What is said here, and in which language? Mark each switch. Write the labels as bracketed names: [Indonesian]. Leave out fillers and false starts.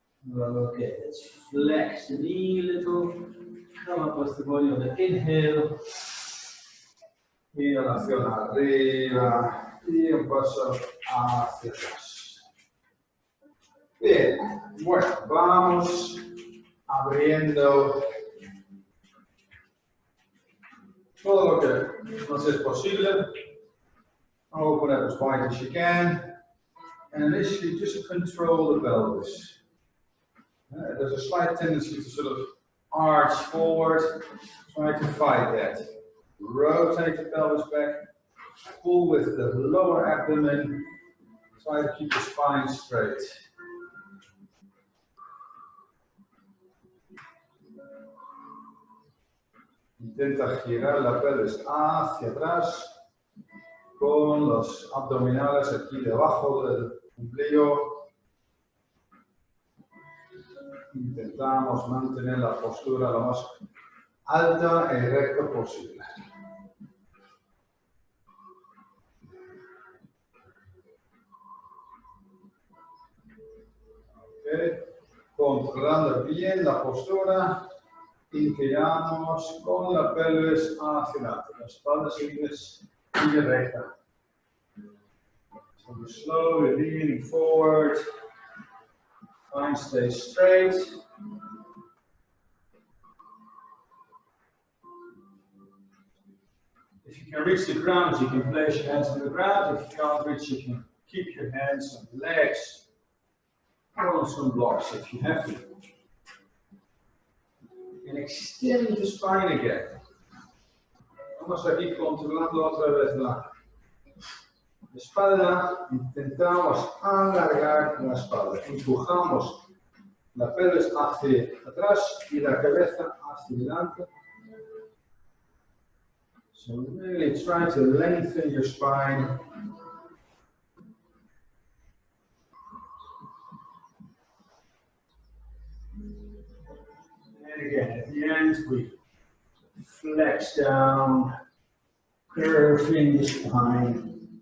[English] Okay, let's flex the knee a little. Come up with the body on the inhale. [Spanish] Inhalación arriba y un paso hacia atrás. Bien, bueno, vamos abriendo todo lo que nos es posible. [English] Open up as wide as you can. And initially just control the pelvis. There's a slight tendency to sort of arch forward. Try to fight that. Rotate the pelvis back. Pull with the lower abdomen. Try to keep the spine straight. [Spanish] Intenta girar la pelvis hacia atrás con los abdominales aquí debajo del ombligo. Intentamos mantener la postura lo más alta y recta posible. Okay. Controlando bien la postura, inclinamos con la pelvis hacia adelante. La espalda sigue recta. [English] So we're slowly leaning forward. Spine stays straight. If you can reach the ground, you can place your hands on the ground. If you can't reach, you can keep your hands on the legs or on some blocks if you have to. And extend the spine again. [Spanish] Vamos aquí controlando otra vez la espalda. Intentamos alargar la espalda. Empujamos la pelvis hacia atrás y la cabeza hacia adelante. [English] So really try to lengthen your spine. And again, at the end, we flex down, curving the spine.